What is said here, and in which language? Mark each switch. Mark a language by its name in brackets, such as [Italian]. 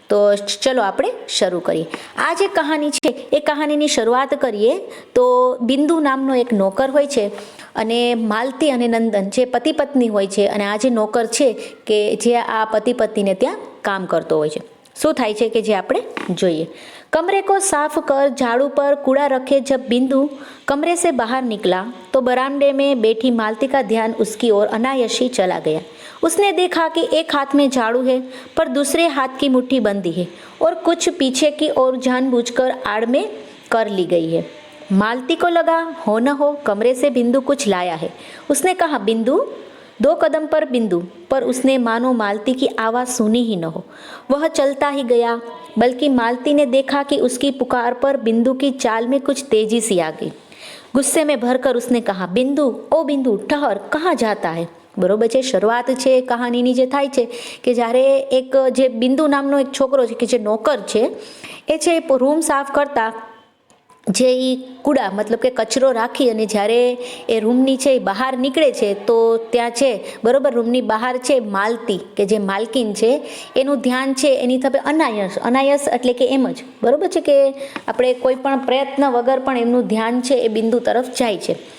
[Gujarati] તો ચલો આપણે શરૂ કરીએ। આ જે કહાની છે એ કહાનીની શરૂઆત કરીએ તો બિંદુ નામનો એક નોકર હોય છે અને માલતી અને નંદન જે પતિ પત્ની હોય છે અને આ જે નોકર છે કે જે આ પતિ પત્નીને ત્યાં કામ કરતો હોય છે। શું થાય છે કે જે આપણે જોઈએ। [Hindi] कमरे को साफ कर झाड़ू पर कूड़ा रखे जब बिंदु कमरे से बाहर निकला तो बरामदे में बैठी मालती का ध्यान उसकी ओर अनायासी चला गया। उसने देखा कि एक हाथ में झाड़ू है पर दूसरे हाथ की मुट्ठी बंदी है और कुछ पीछे की ओर जानबूझकर आड़ में कर ली गई है। मालती को लगा हो न हो कमरे से बिंदु कुछ लाया है। उसने कहा बिंदु। 2 कदम पर बिंदु, पर उसने मानो मालती की आवाज़ सुनी ही न हो। वह चलता ही गया, बल्कि मालती ने देखा कि उसकी पुकार पर बिंदु की चाल में कुछ तेजी सी आ गई। गुस्से में भरकर उसने कहा बिंदु, ओ बिंदु, ठहर, कहाँ जाता है। [Gujarati] बरोबर છે। શરૂઆત છે કહાનીની જે થાય છે કે જ્યારે એક જે બિંદુ નામનો એક છોકરો છે કે જે નોકર છે એ છે રૂમ સાફ કરતા જે એ કૂડા મતલબ કે કચરો રાખી અને જ્યારે એ રૂમની છે એ બહાર નીકળે છે તો ત્યાં છે બરાબર રૂમની બહાર છે માલતી કે જે માલકીન છે એનું ધ્યાન છે એની તરફ અનાયસ, અનાયસ એટલે કે એમ જ બરાબર છે કે આપણે કોઈ પણ પ્રયત્ન વગર પણ એમનું ધ્યાન છે એ બિંદુ તરફ જાય છે.